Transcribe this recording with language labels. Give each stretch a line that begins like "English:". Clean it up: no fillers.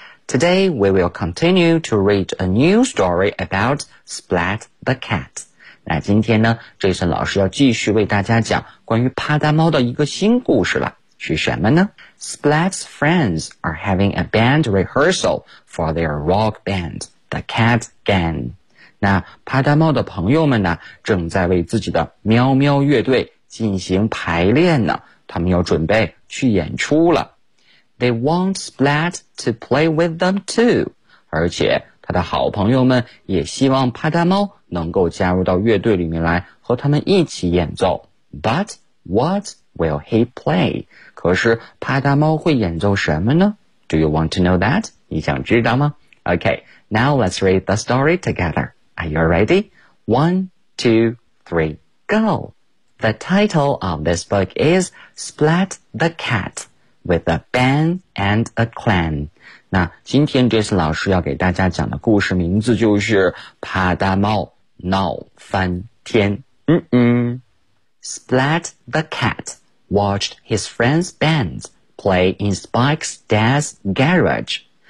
English: Today, we will continue to read a new story about Splat the Cat.
Chinese: 那今天呢 ,Jason 老师要继续为大家讲关于趴趴猫的一个新故事了。是什么呢
English: ?Splat's friends are having a band rehearsal for their rock band, the Cat Gang.
Chinese: 那趴趴猫的朋友们呢正在为自己的喵喵乐队进行排练呢，他们要准备去演出了。
English: They want Splat to play with them too.
Chinese: 而且他的好朋友们也希望趴趴猫能够加入到乐队里面来和他们一起演奏。
English: But what will he play?
Chinese: 可是趴趴猫会演奏什么呢?
English: Do you want to know that?
Chinese: 你想知道吗?
English: Okay, now let's read the story together. Are you ready? 1, 2, 3, go! The title of this book is Splat the Cat. With a band and a clan.
Chinese: 那今天 Jason 老师要给大家讲的故事名字就是趴趴猫闹翻天。
English: Splat the cat watched his friend's band play in Spike's dad's garage.